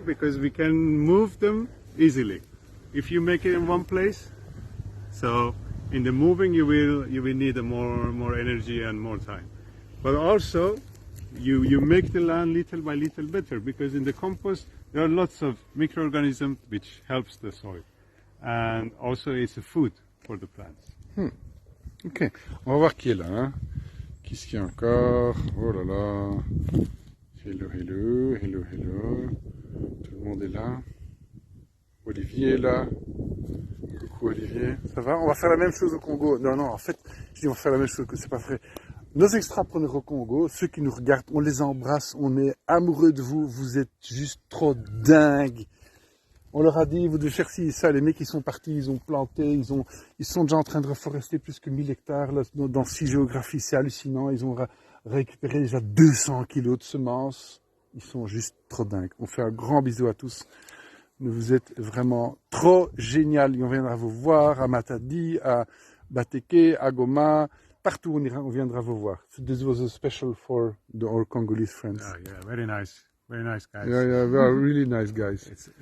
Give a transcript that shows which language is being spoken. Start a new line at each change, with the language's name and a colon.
English: Because we can move them easily. If you make it in one place, so in the moving you will need more energy and more time. But also you make the land little by little better, because in the compost there are lots of microorganisms which helps the soil, and also it's a food for the plants.
French: Ok, on va voir qui est là, hein. Qu'est-ce qu'il y a encore? Oh là là.
English: Hello, hello, hello, hello.
French: Tout le monde est là. Olivier est là. Coucou Olivier. Ça va? On va faire la même chose au Congo. Non, en fait, je dis on va faire la même chose, que c'est pas vrai. Nos extrapreneurs au Congo, ceux qui nous regardent, on les embrasse, on est amoureux de vous, vous êtes juste trop dingues. On leur a dit, vous devez faire ci et ça. Les mecs, ils sont partis, ils ont planté, ils sont déjà en train de reforester plus que 1000 hectares là, dans 6 géographies. C'est hallucinant. Ils ont récupéré déjà 200 kilos de semences. Ils sont juste trop dingues. On fait un grand bisou à tous. Vous êtes vraiment trop génial. On viendra vous voir à Matadi, à Bateke, à Goma. Partout on viendra vous voir.
English: So this was a special for our Congolese friends. Oh, yeah, very nice. Very nice guys. Yeah, they are really nice guys.